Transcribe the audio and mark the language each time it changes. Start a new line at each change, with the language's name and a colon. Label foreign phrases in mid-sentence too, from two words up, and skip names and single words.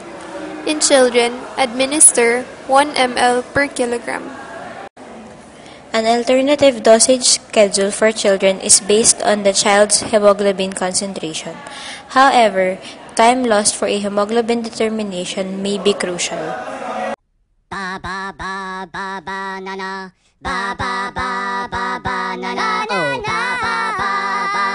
English: In children, administer 1 ml per kilogram. An alternative dosage schedule for children is based on the child's hemoglobin concentration. However, time lost for a hemoglobin determination may be crucial. Ba ba ba ba ba na na, ba ba ba ba ba na na, oh ba ba ba.